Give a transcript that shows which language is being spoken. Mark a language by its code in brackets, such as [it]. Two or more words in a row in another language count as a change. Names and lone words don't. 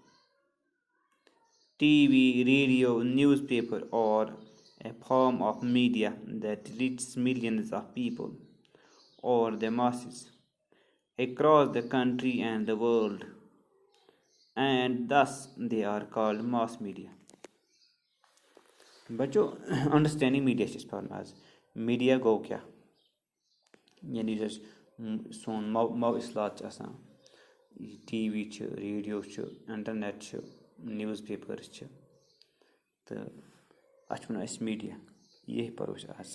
[en] TV, radio, newspaper, or a form of media that reaches millions of people or the masses across the country and the world, and thus they are called mass media. [ks] बच्चों [en] understanding media [ks] چھِ أسۍ پَرُن آز. میٖڈیا گوٚو کیٛاہ؟ یعنی یُس اَسہِ سون مو اصلات چھِ آسان، ٹی وی چھِ، ریڈیو چھُ، اِنٹرنیٹ چھُ، نِوٕز پیپٲرٕس چھِ، تہٕ اَتھ چھِ وَنان أسۍ میٖڈیا. یہِ پَرو أسۍ آز.